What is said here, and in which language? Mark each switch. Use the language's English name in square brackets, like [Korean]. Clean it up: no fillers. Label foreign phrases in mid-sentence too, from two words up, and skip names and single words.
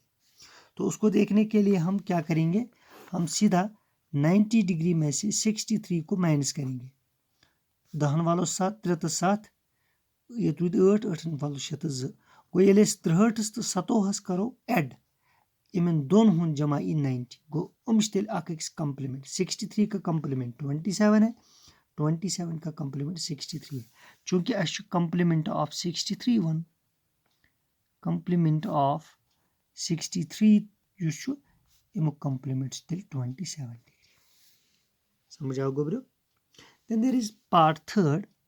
[Hindi] तो उसको देखने के लिए हम क्या करेंगे? हम सीधा 90 डिग्री में से 63 को माइनस करेंगे। [Kashmiri] 10 वालों 7 3 7 ये 8 8 वालों 6 2 गो ये 63 तो 27 करो ऐड, इमन दोन हुन जमा इन 90 गो तेल अक्स कंप्लीमेंट [Hindi] 63 का कंप्लीमेंट 27 है 27 का कंप्लीमेंट 63 है [Kashmiri] चूंकि अस [English] complement of 63 [Kashmiri] वन [English] complement of 63 [Kashmiri] युस इमुक कंप्लीमेंट तेल 27 डिग्री समझ आओ गोब्रो [English] then there is part third